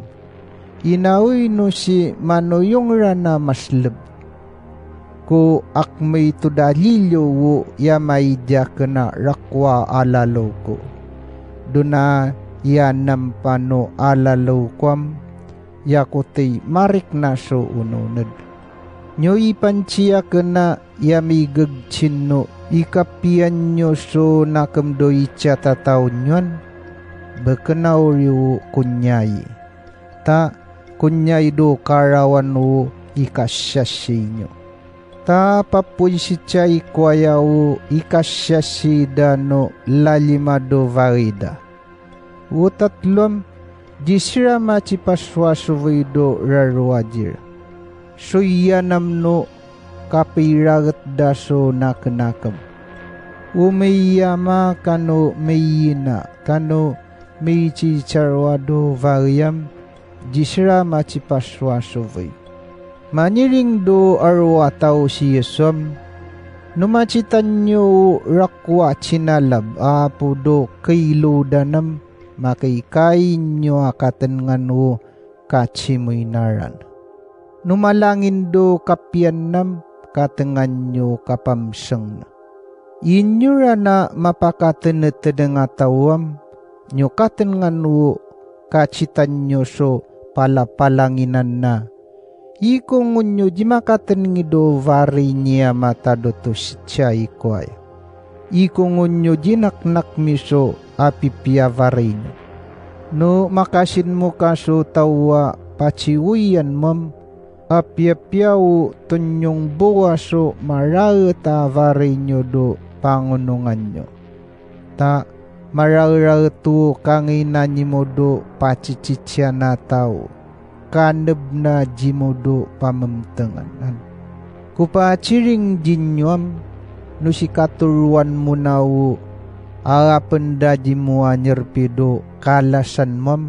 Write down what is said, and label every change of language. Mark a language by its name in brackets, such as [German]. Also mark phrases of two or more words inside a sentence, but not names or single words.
[Yami] Inawi no si manoyong rana maslab. Ko akmay to dalilyo wo yamay dia kena rakwa alalaw ko. Duna yanam pano alalaw kwam yakote marik na so ununod. Nyo ipansya kena yamigag chino ikapian nyo so nakamdo itcha tataw nyon. Bakanaw yu kunyay. Ta kunyay do karawan wo ikasyasy nyo. Ta papuy si chay kwaya wo ikasyasy dano lalimado varida. Wo tatlom jisira machipaswasuvay do rarwajir. So yanam no kapiragat daso nakanakam. Umiyama kano mayina kano may chicharwado variam jisra machipaswasovay. Maniring do arwataw si Yeswam. Numachitan nyo rakwa chinalab apo do kailodanam makikain nyo akatan nga no kachimoy naran. Numalangin do kapyan nam katengan nyo kapamsang na. Inyo na mapakatenat nga tawam, nyo katengan wo kachitan nyo so palapalanginan na. Ikong nyo di makatengi do vari niya matado to siya ikway. Ikong nyo di naknak miso apipia vari nyo. No makasin mo kaso tawa pachiwiyan mam, apya-pyaw tunyong buwaso mararata varay nyo do pangunungan nyo. Ta mararatu kangina mo do pachichichya na tao. Kanab na jimo do pamamtanganan. Kupachiring jinyuam no si katuruan mo na wo arapan da jimo anyarpido kalasan mam.